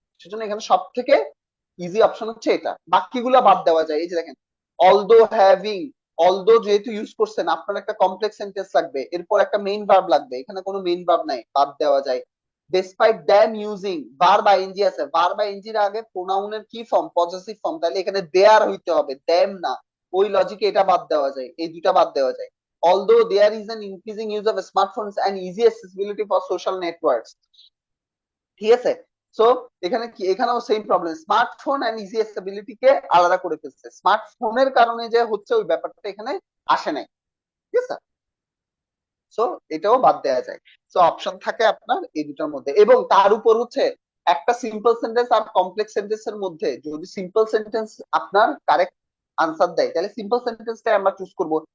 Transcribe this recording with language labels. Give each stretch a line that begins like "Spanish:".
Bangla: সেজন্য এখানে সব থেকে ইজি অপশন হচ্ছে এটা, বাকিগুলো বাদ দেওয়া যায়। এই যে দেখেন, অলদো হ্যাভিং, অলদো যেহেতু ইউজ করছেন, আপনার একটা কমপ্লেক্স সেন্টেন্স লাগবে, এরপর একটা মেইন ভার্ব লাগবে, এখানে কোনো মেইন ভার্ব নাই, বাদ দেওয়া যায়।
English: despite them using,
Bangla: verb ING আছে, ভার্ব আইএনজির আগে প্রোনাউনের কি ফর্ম, পজেসিভ ফর্ম, তাহলে এখানে দেয়ার হইতে হবে, দ্যাম না। ওই লজিকে এটা বাদ দেওয়া যায়, এই দুইটা বাদ দেওয়া যায়।
English: Although there is an increasing use of smartphones and easy accessibility for social networks,
Bangla: ঠিক আছে? সো এখানে কি, এখানেও same problem, smartphone and easy accessibility কে আলাদা করে ফেলছে, স্মার্টফোনের কারণে যে হচ্ছে ওই ব্যাপারটা এখানে আসে নাই। ঠিক আছে? সো এটাও বাদ দেওয়া যায়। সো অপশন থাকে আপনার এই দুটার মধ্যে, এবং তার উপর হচ্ছে একটা সিম্পল সেন্টেন্স আর কমপ্লেক্স সেন্টেন্সের মধ্যে যদি সিম্পল সেন্টেন্স আপনার কারেক্ট আনসার দেয়, তাহলে সিম্পল সেন্টেন্সটাই আমরা চুজ করব।